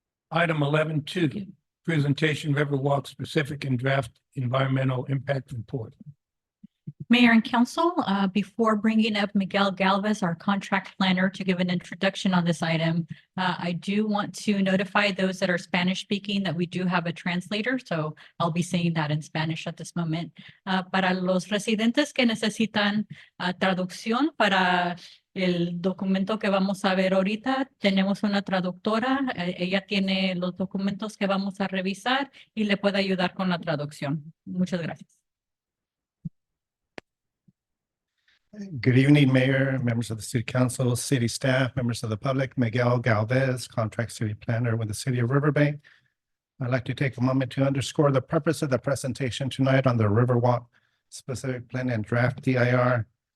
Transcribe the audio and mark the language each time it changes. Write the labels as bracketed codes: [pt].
[en] Item 11.2, presentation Riverwalk specific and draft environmental impact report. Mayor and council, before bringing up Miguel Galvez, our contract planner, to give an introduction on this item, I do want to notify those that are Spanish speaking that we do have a translator, so I'll be saying that in Spanish at this moment. [es] Para los residentes que necesitan traducción para el documento que vamos a ver ahorita, tenemos una traductora, ella tiene los documentos que vamos a revisar y le puede ayudar con la traducción. Muchas gracias. [en] Good evening, Mayor, members of the City Council, city staff, members of the public. Miguel Galvez, Contract City Planner with the City of Riverbank. I'd like to take a moment to underscore the purpose of the presentation tonight on the Riverwalk specific plan and draft DIR.